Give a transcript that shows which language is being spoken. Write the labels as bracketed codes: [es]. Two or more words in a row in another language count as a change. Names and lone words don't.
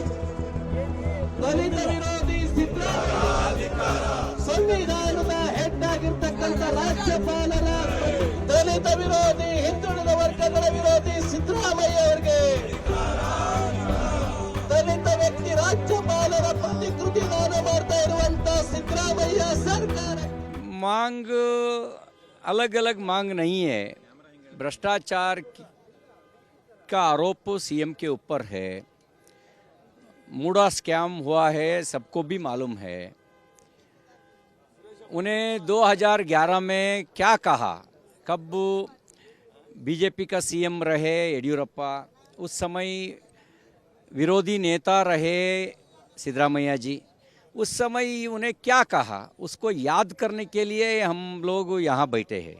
[kn] ದಲಿತ ವಿರೋಧಿ ಸಂವಿಧಾನದ ಹೆಡ್ ಆಗಿರ್ತಕ್ಕಂಥ ರಾಜ್ಯಪಾಲರ ದಲಿತ ವಿರೋಧಿ ಹಿಂದುಳಿದ ವರ್ಗಗಳ ವಿರೋಧಿ ಸಿದ್ದರಾಮಯ್ಯ ಅವರಿಗೆ ದಲಿತ ವ್ಯಕ್ತಿ ರಾಜ್ಯಪಾಲರ ಪ್ರತಿಕೃತಿ ದಾನ ಮಾಡ್ತಾ ಇರುವಂತ ಸಿದ್ದರಾಮಯ್ಯ ಸರ್ಕಾರ. [hi] मांग अलग अलग मांग नहीं है. भ्रष्टाचार का आरोप सीएम के ऊपर है. मूडा स्कैम हुआ है, सबको भी मालूम है. उन्हें 2011 में क्या कहा, कब बीजेपी का सीएम रहे येडियुरप्पा, उस समय विरोधी नेता रहे सिद्धरामैया जी, उस समय उन्हें क्या कहा उसको याद करने के लिए हम लोग यहाँ बैठे हैं.